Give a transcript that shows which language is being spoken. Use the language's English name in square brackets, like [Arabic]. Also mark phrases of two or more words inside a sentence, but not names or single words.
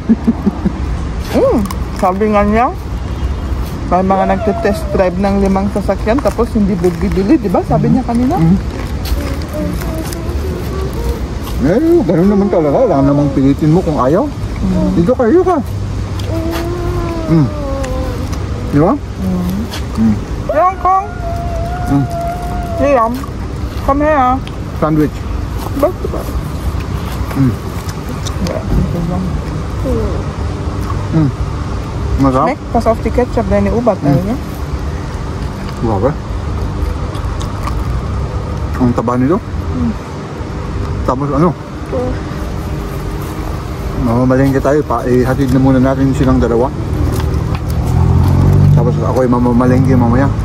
[Filipino] Sabi nga niya, may mga nagte-test drive ng 5 sasakyan tapos hindi bibili, di ba? Sabi niya kanina. Ganun naman talaga. Wala namang pilitin mo kung ayaw. Dito kayo ka. Di ba? [English] Liam, come. Liam, come here. [Filipino] Sandwich. Basta ba? Masarap? [German] Nek, pas auf die Ketchup, deine Ubat. [Filipino] Grabe. Ang taba nito. Tapos mamamalengke tayo. Ihatid na muna natin silang dalawa. Tapos ako'y mamamalengke mamaya.